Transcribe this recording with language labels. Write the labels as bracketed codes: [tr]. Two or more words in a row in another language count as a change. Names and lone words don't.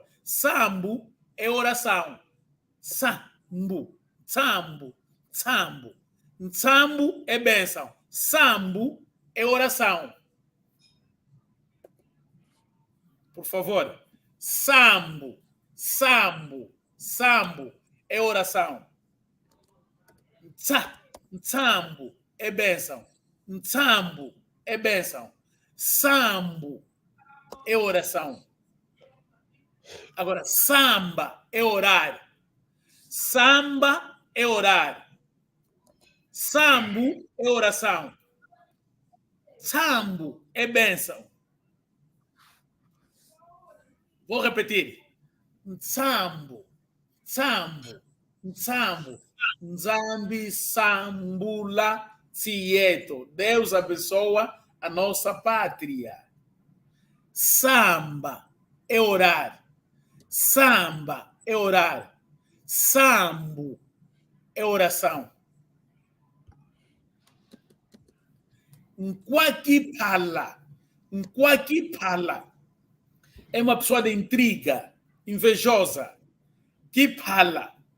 [pt] Sambu é oração. Sambu é bênção. Sambu é oração. Por favor. Sambu. Sambo é oração. Nsambo é bênção. Nsambo é bênção. Sambo é oração. Agora, samba é orar. Samba é orar. Sambo é oração. Sambo é bênção. Vou repetir. [kg] Nsambo, sambo, nsambo, nzambi, sambula, Cieto. [pt] Deus abençoa a nossa pátria. Samba é orar. Samba é orar. Sambo é oração. Nkwakipala é uma pessoa de intriga, invejosa, que fala.